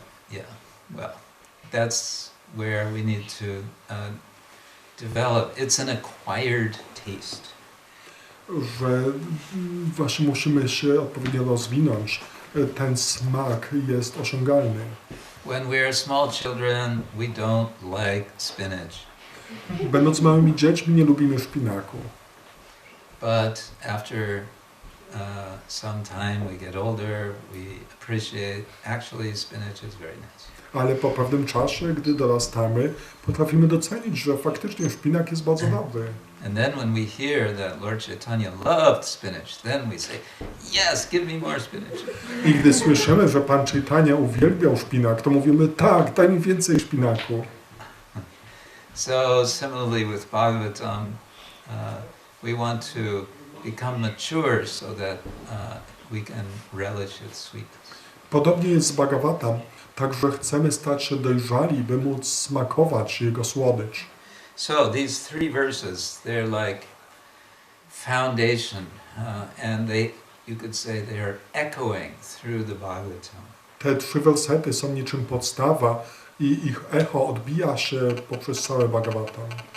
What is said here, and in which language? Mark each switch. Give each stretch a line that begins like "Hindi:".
English: Yeah, well, that's where we need to develop. It's an acquired taste.
Polish: że właśnie musimy się odpowiednio rozwinąć. Ten smak jest osiągalny.
English: When we are small children, we don't like spinach.
Polish: Będąc małymi dziećmi nie lubimy szpinaku.
English: But after some time we get older, we appreciate actually spinach is very nice.
Polish: Ale po pewnym czasie, gdy dorastamy, potrafimy docenić, że faktycznie szpinak jest bardzo dobry.
English: And then when we hear that Lord Chaitanya loved spinach, then we say, yes, give me more spinach.
Polish: I gdy słyszymy, że Pan Chaitanya uwielbiał szpinak, to mówimy, tak, daj mi więcej szpinaku.
English: So similarly with Bhagavatam, we want to become mature so that we can relish its sweetness.
Polish: Podobnie jest z Bhagavatam, także chcemy stać się dojrzali, by móc smakować jego słodycz.
English: So these three verses, they're like foundation, and you could say they're echoing through the Bhagavatam.
Polish: Te 3 wersety są niczym podstawa i ich echo odbija się poprzez całe Bhagavatam.